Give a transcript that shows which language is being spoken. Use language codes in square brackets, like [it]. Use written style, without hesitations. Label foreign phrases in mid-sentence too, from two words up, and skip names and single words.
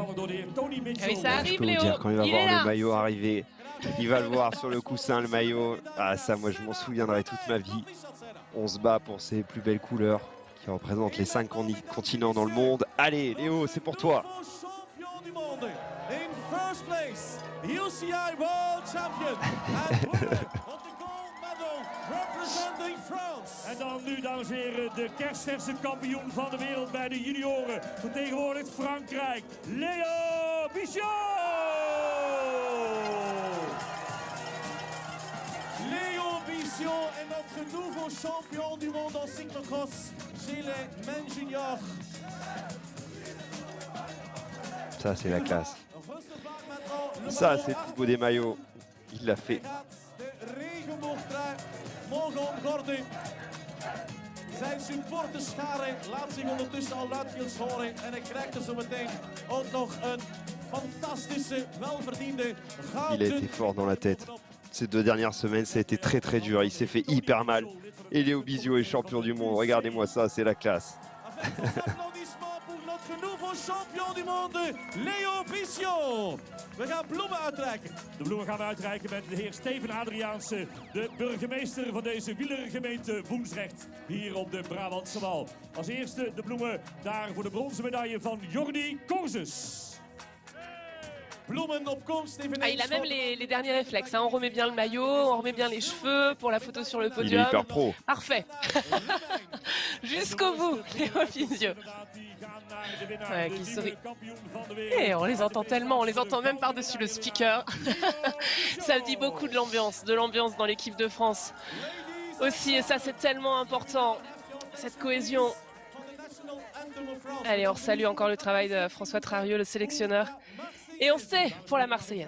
[fr] Dire, quand il va voir le maillot arriver, Il va le voir sur le coussin, le maillot. Ah ça, moi je m'en souviendrai toute ma vie. On se bat pour ces plus belles couleurs qui représentent les 5 continents dans le monde. Allez Léo, c'est pour toi. Champion du monde. [en] In first place, UCI World Champion. And winner of the gold medal representing France. [nl] En dan nu, dames en heren, de kerstverse kampioen van de wereld bij de junioren. Vertegenwoordigt Frankrijk, Léo Bichot! [fr] Léo Bichot est notre nouveau champion du monde en cyclocross chez les [en] men juniors. [fr] Ça c'est la classe. Ça c'est le plus beau des maillots. Il l'a fait. [nl] De regenboogtrui mogen omgorden. Zijn supporterschare laat zich ondertussen al luidkeels horen. En hij krijgt er zo meteen ook nog een fantastische, welverdiende gouden. [fr] Il a été fort dans la tête. Ces 2 dernières semaines, ça a été très très dur. Il s'est fait hyper mal. Et Léo Bichot est champion du monde. Regardez-moi ça, c'est la classe. Avec vos applaudissements pour notre nouveau champion du monde, Léo Bichot. [nl] We gaan bloemen uitreiken. De bloemen gaan we uitreiken met de heer Steven Adriaanse, de burgemeester van deze wielergemeente Woensdrecht, hier op de Brabantse Wal. Als eerste de bloemen daar voor de bronzen medaille van Jordi Korzes. Bloemen op komst, [fr] Ah, il a même les derniers réflexes. Hein. On remet bien le maillot, on remet bien les cheveux pour la photo sur le Il est podium. hyper pro. Parfait. Jusqu'au bout, Léo Bichot. Ouais, qui sourit. Et on les entend tellement, on les entend même par-dessus le speaker. Ça dit beaucoup de l'ambiance dans l'équipe de France aussi. Et ça, c'est tellement important, cette cohésion. Allez, on salue encore le travail de François Trarieux, le sélectionneur. Et on se tait pour la Marseillaise.